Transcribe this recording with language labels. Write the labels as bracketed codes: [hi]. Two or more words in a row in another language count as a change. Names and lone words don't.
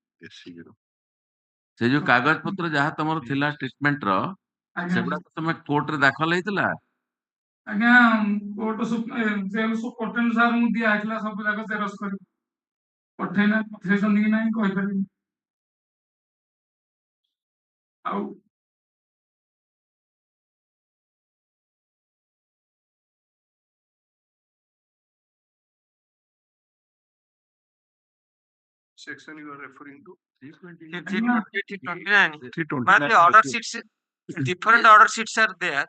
[or] ସେ ଯୋଉ କାଗଜ ପତ୍ର ଯାହା ତମର ଥିଲା ଟ୍ରିଟମେଣ୍ଟ ର, ଆଜ୍ଞା ସେଗୁଡାକ ତମେ କୋର୍ଟରେ ଦାଖଲ ହେଇଥିଲା? ଆଜ୍ଞା କୋର୍ଟ [en] jail superintendent [or] ସାର୍ ଙ୍କୁ ଦିଆ ହେଇଥିଲା ସବୁ ଯାକ ଜେରକ୍ସ କରି। ପଠେଇଛନ୍ତି କି ନାହିଁ କହିପାରିବିନି। ଆଉ [en] section you are referring to? 329. 329. But the order sheets, different order sheets are there.